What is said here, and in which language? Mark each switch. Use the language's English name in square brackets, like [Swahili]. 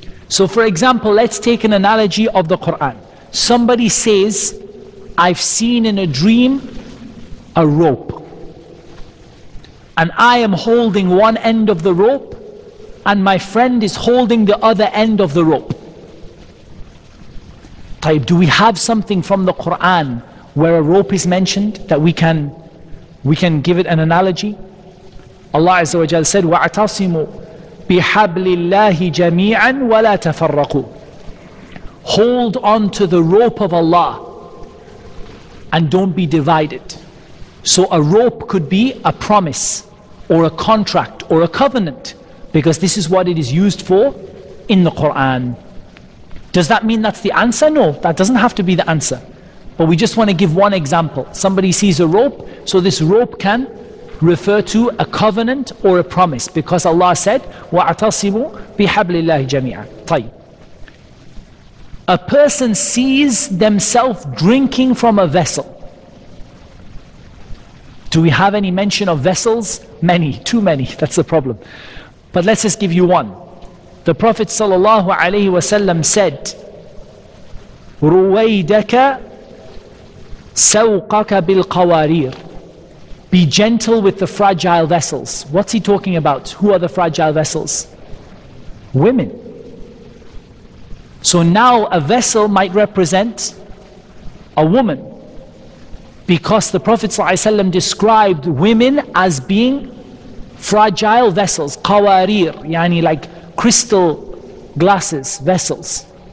[English] So for example, let's take an analogy of the Quran. Somebody says, I've seen in a dream a rope, and I am holding one end of the rope, and my friend is holding the other end of the rope. طيب, do we have something from the Quran where a rope is mentioned that we can give it an analogy? Allah Azza wa Jal said, [Arabic] وَاعْتَصِمُوا بِحَبْلِ اللَّهِ جَمِيعًا وَلَا تَفَرَّقُوا. [English] Hold on to the rope of Allah and don't be divided. So a rope could be a promise or a contract or a covenant, because this is what it is used for in the Quran. Does that mean that's the answer? No, that doesn't have to be the answer. But we just want to give one example. Somebody sees a rope, so this rope can refer to a covenant or a promise, because Allah said, [Arabic] وَاعْتَصِمُوا بِحَبْلِ اللَّهِ جَمِيعًا. طيب. [English] A person sees themselves drinking from a vessel. Do we have any mention of vessels? Many, too many, that's the problem. But let's just give you one. The Prophet ﷺ said, [Arabic] رُوَيْدَكَ سَوْقَكَ بِالْقَوَارِيرِ. [English] Be gentle with the fragile vessels. What's he talking about? Who are the fragile vessels? Women. So now a vessel might represent a woman, because the Prophet ﷺ described women as being fragile vessels, qawarir, yani like crystal glasses, vessels.